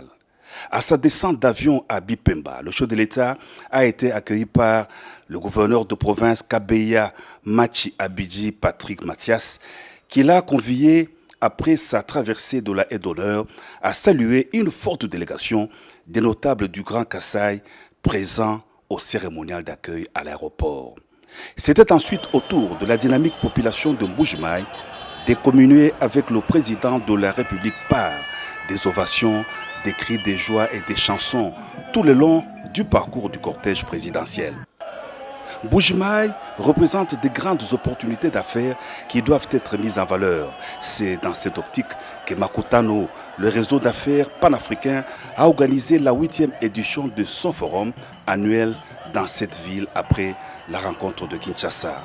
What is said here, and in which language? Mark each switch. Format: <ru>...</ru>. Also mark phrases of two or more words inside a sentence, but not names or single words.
<fr>À sa descente d'avion à Bipemba, le chef de l'État a été accueilli par le gouverneur de province Kabeya Machi Abidji Patrick Mathias, qui l'a convié après sa traversée de la haie d'honneur à saluer une forte délégation des notables du Grand Kasaï présents au cérémonial d'accueil à l'aéroport. C'était ensuite au tour de la dynamique population de Mbuji-Mayi de communier avec le président de la République par des ovations, des cris de joie et des chansons tout le long du parcours du cortège présidentiel. Mbuji-Mayi représente de grandes opportunités d'affaires qui doivent être mises en valeur. C'est dans cette optique que Makutano, le réseau d'affaires panafricain, a organisé la 8e édition de son forum annuel dans cette ville après la rencontre de Kinshasa.</fr>